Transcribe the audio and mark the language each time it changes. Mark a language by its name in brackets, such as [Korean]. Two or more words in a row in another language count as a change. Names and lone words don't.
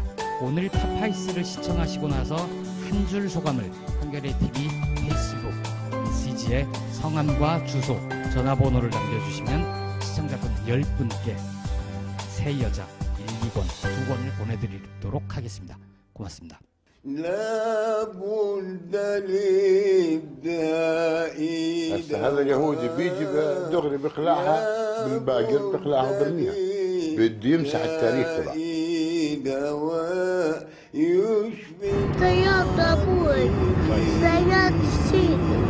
[Korean] 오늘 파파이스를 시청하시고 나서 한 줄 소감을 한겨레 TV 페이스북 메시지에 성함과 주소, 전화번호를 남겨주시면 시청자분 10분께 새 여자 1, 2권, 2권을 보내드리도록 하겠습니다. 고맙습니다. [Arabic] هسه هذا اليهودي بيجي دغري بيخلعها بالباقر بيخلعها برميها بده يمسح التاريخ تبعه صياد ابوي صياد السيد